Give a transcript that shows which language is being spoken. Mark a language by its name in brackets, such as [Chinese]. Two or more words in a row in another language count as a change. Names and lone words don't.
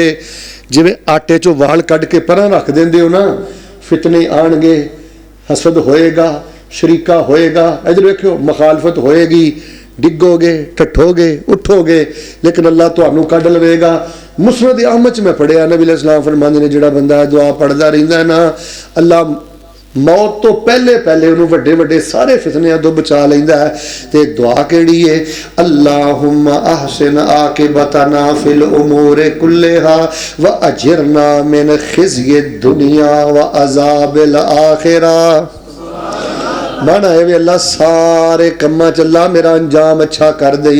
[Punjabi] جویں آٹے چوں وال کڈھ کے پراں رکھ دیندے ہو نا فتنے آئیں گے حسد ہووےگا شریکا ہووےگا ادھر ویکھو مخالفت ہووےگی ڈگوگے ٹھٹھوگے اٹھوگے لیکن اللہ تہانوں کڈھ لویگا. مسند احمد چ میں پڑھیا نبی علیہ السلام فرماندے نے جیہڑا بندہ دعا پڑھدا رہندا نا اللہ موت توں پہلے پہلے اونہوں نے وڈے وڈے سارے فتنیاں توں بچا لیندا ہے. تے دعا کیہڑی ہے [Arabic] اللهم أحسن عاقبتنا في الأمور كلها وأجرنا من خزي الدنيا وعذاب الآخرة. [Punjabi] معنی ہے وے اللہ سارے کماں چ اللہ میرا انجام اچھا کر دئی.